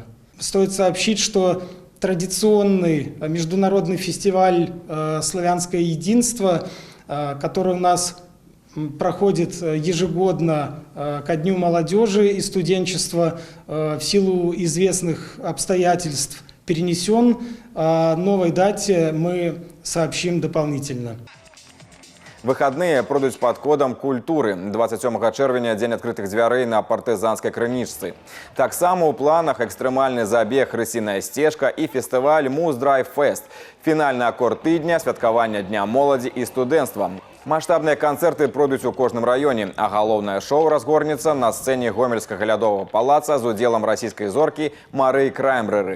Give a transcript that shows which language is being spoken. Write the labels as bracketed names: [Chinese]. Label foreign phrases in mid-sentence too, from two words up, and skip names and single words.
[Russian] Стоит сообщить, что традиционный международный фестиваль «Славянское единство», который у нас проходит ежегодно ко Дню молодежи и студенчества, в силу известных обстоятельств перенесен. О новой дате мы сообщим дополнительно. [Belarusian] Выходные пройдуць пад кодам культуры. 27 чэрвеня дзень адкрытых дзвярэй на партызанскай крынічцы. Таксама ў планах экстрэмальны забег «Рысіная сцежка» і фестываль «Муз-драйв-фест». Фінальны акорд тыдня, святкавання Дня моладзі і студэнцтва. Маштабныя канцэрты пройдуць у кожным раёне, а галоўнае шоу разгорнецца на сцэне Гомельскага лядовага палаца з удзелам расійскай зоркі Марыі Краймбрэры.